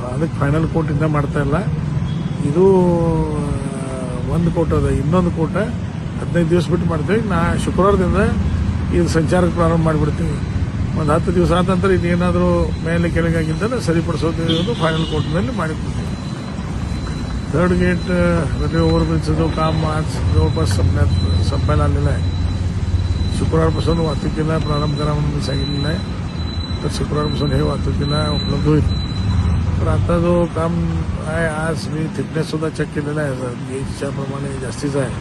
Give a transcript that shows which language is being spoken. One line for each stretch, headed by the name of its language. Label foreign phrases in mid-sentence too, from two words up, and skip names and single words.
Kannada: ಅದಕ್ಕೆ
English: final coat
Kannada: ಇನ್ನೂ ಮಾಡ್ತಾ ಇಲ್ಲ. ಇದು ಒಂದು ಕೋಟ್ ಅದ, ಇನ್ನೊಂದು ಕೋಟ 15 ದಿವಸ ಬಿಟ್ಟು ಮಾಡ್ತೀವಿ. ಶುಕ್ರವಾರದಿಂದ ಇದು ಸಂಚಾರಕ್ಕೆ ಪ್ರಾರಂಭ ಮಾಡಿಬಿಡ್ತೀವಿ. ಒಂದು 10 ದಿವಸ ಆದ ನಂತರ ಇದೇನಾದರೂ ಮೇಲೆ ಕೆಳಗೆ ಆಗಿದ್ದರೆ ಸರಿಪಡಿಸೋದು
English: final coatನಲ್ಲಿ
Kannada: ಮಾಡಿಬಿಡ್ತೀವಿ.
Marathi: थर्ड गेट रेल्वे ओव्हरब्रिजचं जो काम आज जवळपास संपायला आलेलं आहे. शुक्रवारपासून वाहतुकीला प्रारंभ करा म्हणून सांगितलेलं आहे. तर शुक्रवारपासून हे वाहतुकीला उपलब्ध होईल. तर आता जो काम आहे आज मी थिकनेससुद्धा चेक केलेला आहे, गेजच्या प्रमाणे जास्तीचा आहे.